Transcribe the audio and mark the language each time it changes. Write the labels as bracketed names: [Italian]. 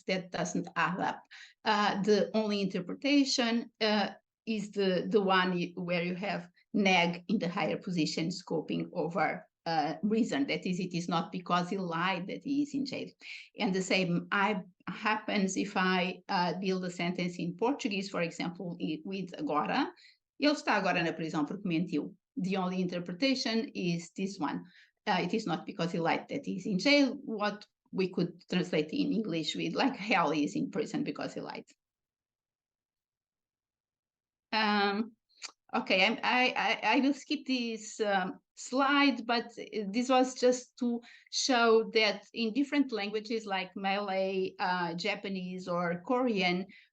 [English] That doesn't add up. The only interpretation is the one where you have neg in the higher position scoping over reason. That is, it is not because he lied that he is in jail. And the same happens if I build a sentence in Portuguese, for example, with agora. [Portuguese] Ele está agora na prisão porque mentiu. [English] The only interpretation is this one. It is not because he lied that he's in jail, what we could translate in English with like hell, he is in prison because he lied. Okay, I will skip this slide, but this was just to show that in different languages like Malay, Japanese, or Korean,